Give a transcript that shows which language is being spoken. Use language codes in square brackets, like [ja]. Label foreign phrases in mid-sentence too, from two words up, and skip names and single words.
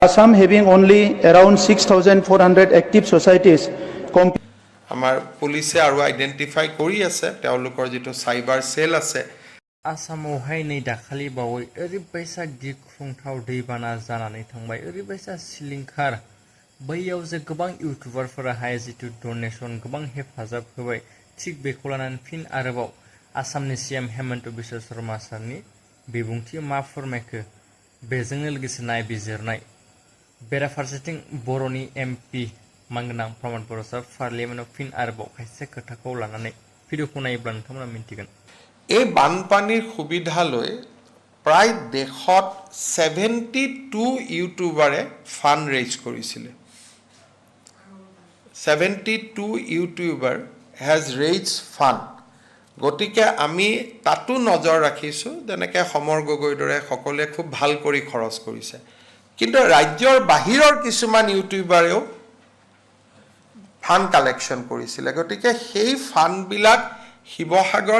[en] Assam having only around 6,400 active societies. [as] আমাৰ পুলিচে আৰু আইডেন্টিফাই কৰি আছে তেওঁলোকৰ যেটো সাইবাৰ সেল আছে [brx] आसामावहाय नै दाखालि बावै ओरैबायसा गिख्रंथाव दैबाना जानानै थांबाय ओरैबायसा सिलिंखार बैयाव जे गोबां इउटुबारफोराहाय जितु डनेशन गोबां हेफाजाब होबाय थिग बेखौ लानानै फिन आरोबाव आसामनि सीएम हेमन्त बिश्व शर्मा सारनि बिबुंथि मा फोरमायखो बेजोंनो लोगोसे नायबिजिरनाय बेराफारसेथिं बर'नि एमपि मानगोनां प्रमद बर' सार पार्लियामेन्टआव फिन आरोबाव खायसे खोथाखौ लानानै भिडिअखौ नायोब्ला नोंथांमोना मिन्थिगोन [as] এই বানপানীৰ সুবিধা লৈ প্ৰায় দেশত 72 ইউটিউবাৰে ফান্ড ৰেজ কৰিছিল 72 ইউটিউবাৰ [en] has raised fund [as] গতিকে আমি তাতো নজৰ ৰাখিছো যেনেকৈ সমৰ গগৈৰ দৰে সকলোৱে খুব ভাল কৰি খৰচ কৰিছে কিন্তু ৰাজ্যৰ বাহিৰৰ কিছুমান ইউটিউবাৰেও ফান্ড কালেকশ্যন কৰিছিল গতিকে সেই ফান্ডবিলাক শিৱসাগৰ